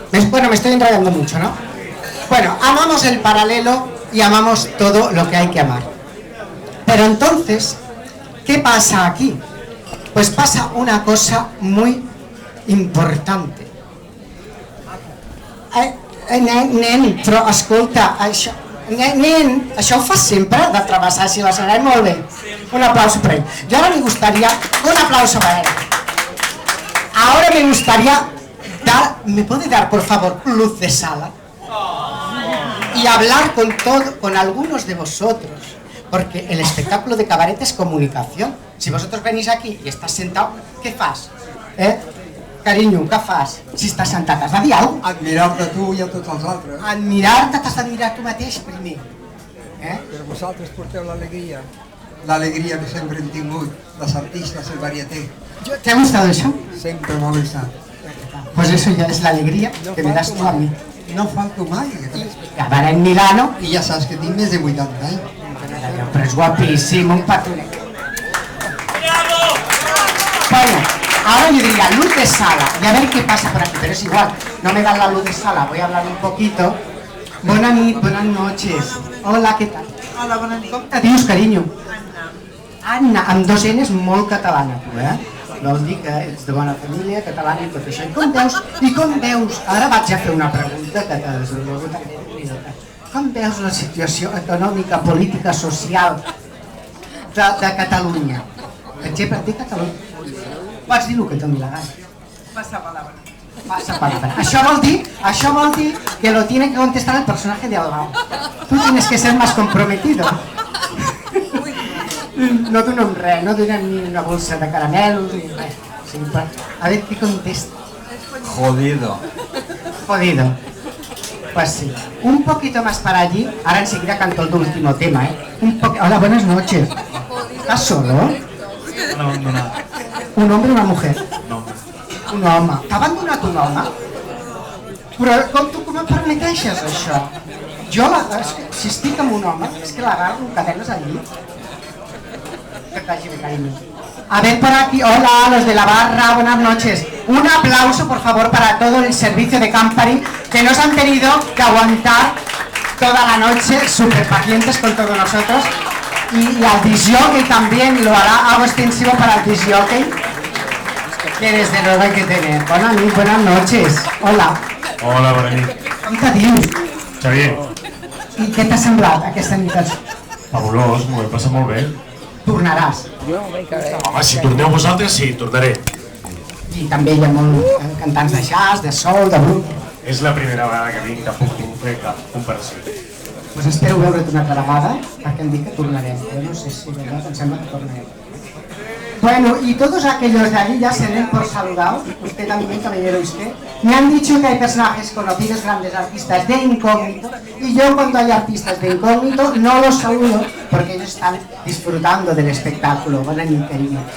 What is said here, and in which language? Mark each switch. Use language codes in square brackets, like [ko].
[es] Bueno, me estoy enrollando mucho, ¿no? Bueno, amamos el paralelo y amamos todo lo que hay que amar. Pero entonces, ¿qué pasa aquí? Pues pasa una cosa muy importante. [ca] Nen, però escolta, això ho fas sempre, de travessar així l'escenari? Molt bé, un aplauso per ell. [es] Jo ara me gustaría, un aplauso para él. Ahora me gustaría dar, ¿me puede dar por favor luz de sala? Y hablar con algunos de vosotros, porque el espectáculo de cabaret es comunicación. Si vosotros venís aquí y estás sentado, ¿qué fas? [ca] Carinyo, què fas? Si estàs sentat, has de dir alguna cosa? Admirar-te tu i a tots els altres. Admirar-te, t'has d'admirar tu mateix primer. Però vosaltres porteu l'alegria. L'alegria que sempre hem tingut, les artistes, el varieté. [es] ¿Te ha gustado eso? [ca] Sempre m'ha gustat. [es] Pues eso ya es la alegría que me das tú a mí. [ca] No falto mai. [es] Acabará en Milano. [ca] I ja saps que tinc més de 80 anys. [es] Pero es guapísimo, un patune. Bueno, ahora yo diría luz de sala y a ver qué pasa por aquí, pero es igual, no me dan la luz de sala, voy a hablar un poquito. Buenas noches. Hola, ¿qué tal? [ca] Hola, bona nit. Com te dius, carinyo? Anna. Anna, amb dos N's, molt catalana, tu, Vol dir que ets de bona família, catalana i tot això. I com veus, ara vaig a fer una pregunta que t'ha desenvolupat. Com veus la situació econòmica, política, social de Catalunya? Per exemple, de Catalunya. Pots dir el que t'ho la gana. [es] Pasa palabra. Pasa palabra. [ca] Això vol dir que [es] lo tiene que contestar el personaje de al lado. Tú tienes que ser más comprometido. [ca] No donem res, no donem ni una [es] bolsa de caramelos [ca] ni res. [es] A ver qué contesta. Jodido. Jodido. Pues sí. Un poquito más para allí. Ahora enseguida canto el último tema, Hola, buenas noches. ¿Estás solo? No, nada. ¿Un hombre o una mujer? No. [ca] Un home. T'ha abandonat un home? Però com em permeteixes això? Jo, si estic amb un home, és que l'agarro amb cadenes al llit. Que t'hagi de carinyo. [es] A ver por aquí, hola, los de la barra, buenas noches. Un aplauso, por favor, para todo el servicio de Campari, que nos han tenido que aguantar toda la noche, súper pacientes con todos nosotros. Y al disjockey también lo hará, hago extensivo para el disjockey, que desde luego hay que tener. Buenas noches. Hola. [ca] Hola, bona nit. Com te dius? Xavier. I què t'ha semblat aquesta nit? Fabulós, m'ho he passat molt bé. Tornaràs. Home, si torneu vosaltres, sí, tornaré. I també hi ha molts cantants de jazz, de soul, de blues. És la primera vegada que vinc, que puc fer cap comparació. Pues espero veure't una altra vegada, perquè em dic que tornarem. Jo no sé si verdad, em sembla que tornarem. [es] Bueno, y todos aquellos de allí ya se den por saludados, usted también, caballero, usted. Me han dicho que hay personajes conocidos, grandes artistas de incógnito, y yo cuando hay artistas de incógnito no los saludo porque ellos están disfrutando del espectáculo. Buena nit, cariño.